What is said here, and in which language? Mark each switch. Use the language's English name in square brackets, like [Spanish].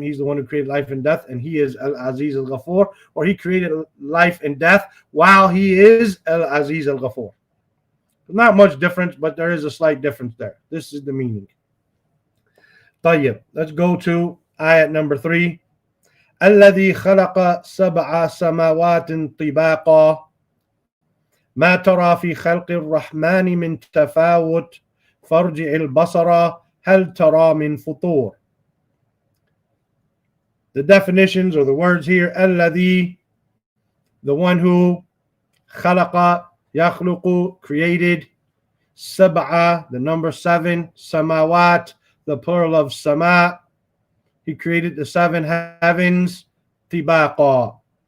[English] He's the one who created life and death, and he is al-Aziz al-Ghafur, or he created life and death while he is al-Aziz al-Ghafur. Not much difference, but there is a slight difference there. This is the meaning. طيب, let's go to ayat number 3. [Arabic] الذي خلق سبع سماوات طباقا ما ترى في خلق الرحمن من تفاوت فارجع البصر هل ترى من فطور. [English] The definitions or the words here, الذي, the one who, خلق, يخلق, created, سبعة, the number 7, samawat, the plural of sama, he created the 7 heavens, tibaqa.